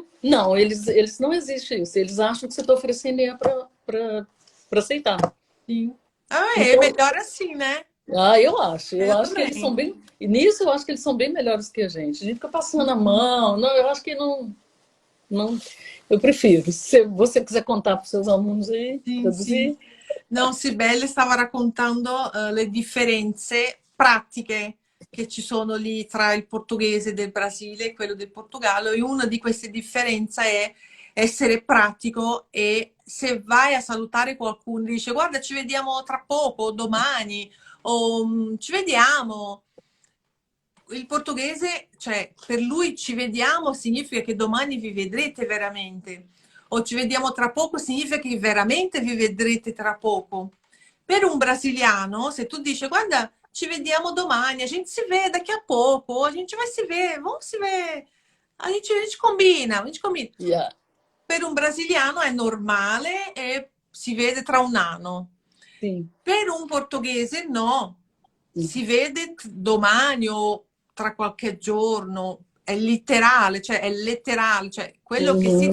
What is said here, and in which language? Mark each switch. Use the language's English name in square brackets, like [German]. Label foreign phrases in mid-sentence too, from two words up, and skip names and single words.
[Portuguese] Não, eles não existe isso. Eles acham que você está oferecendo para aceitar. Sim. Ah, é Então, melhor assim, né? eu acho. Eu Eu acho que eles são também. bem... E nisso eu acho que eles são bem melhores que a gente. A gente fica passando a mão. Não, eu acho que não... Eu prefiro. Se você quiser contar para os seus alunos aí, [Italian] Sì, sì. [Portuguese] traduzir... [Italian] No, Sibelle stava raccontando le differenze pratiche che ci sono lì tra il portoghese del Brasile e quello del Portogallo e una di queste differenze è essere pratico e se vai a salutare qualcuno dice guarda ci vediamo tra poco, domani o ci vediamo. Il portoghese, cioè per lui ci vediamo significa che domani vi vedrete veramente o ci vediamo tra poco significa che veramente vi vedrete tra poco. Per un brasiliano, se tu dici guarda, ci vediamo domani, [Portuguese] a gente se vê daqui a pouco, a gente vai se ver, vamos se ver, a gente combina, a gente combina. [English] Yeah. [Italian] Per un brasiliano è normale e si vede tra un anno. [Portuguese] Sim. [Italian] Per un portoghese no, si vede domani o tra qualche giorno, è letterale, cioè quello che si